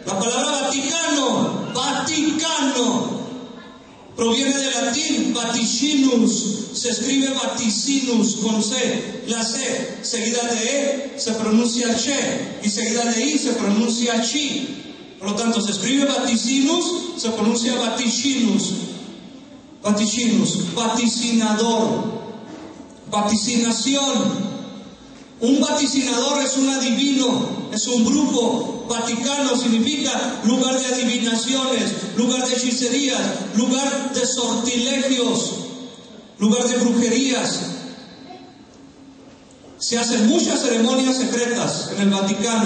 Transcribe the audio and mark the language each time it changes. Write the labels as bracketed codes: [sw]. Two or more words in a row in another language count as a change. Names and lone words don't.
[es] La palabra Vaticano, Vaticano, proviene del latín vaticinus, se escribe vaticinus con C, la C seguida de E se pronuncia che y seguida de I se pronuncia chi. Por lo tanto, se escribe vaticinus, se pronuncia vaticinus. Vaticinus, vaticinador, vaticinación. Un vaticinador es un adivino, es un brujo. Vaticano significa lugar de adivinaciones, lugar de hechicerías, lugar de sortilegios, lugar de brujerías. Se hacen muchas ceremonias secretas en el Vaticano.